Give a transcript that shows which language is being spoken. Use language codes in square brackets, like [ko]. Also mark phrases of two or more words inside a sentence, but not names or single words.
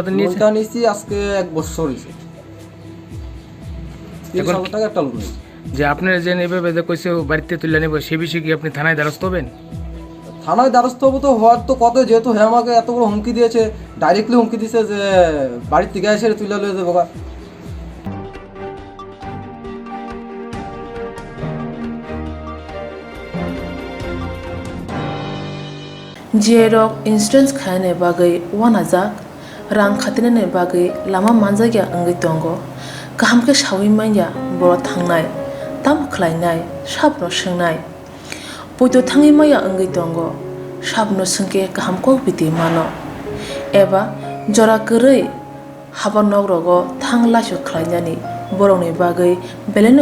[bn] নিয়েছি আজকে 1 বছর হইছে 30,000 টাকা একটা লোন নিয়েছি যে আপনার যে নেবে বেদে কইছে বাড়িতে তুলে নেবে সে বিষয়ে কি আপনি থানায় দ্বারস্থ হবেন থানায় দ্বারস্থ হবো তো হওয়ার তো কত যেহেতু হ্যাঁ আমাকে এত বড় হুমকি দিয়েছে ডাইরেক্টলি হুমকি দিয়েছে যে বাড়ির থেকে এসে তুলে লয়ে যাবো [brx] जेरक इन्सुरेन्स खाने बागै वानाजाक रां खातिने बागै लामा मानजागिया अंगै दंगो गाहामके सावै माइया बर थांनाय ताम खलायनाय साबनो सोंनाय बयदो थाङै माइया अंगै दंगो साबनो सोंके गाहामको बिदि मानो एबा जरा गरै हाबा नगरगो थांलासो खलायनानि बरंनि बागै बेलेनो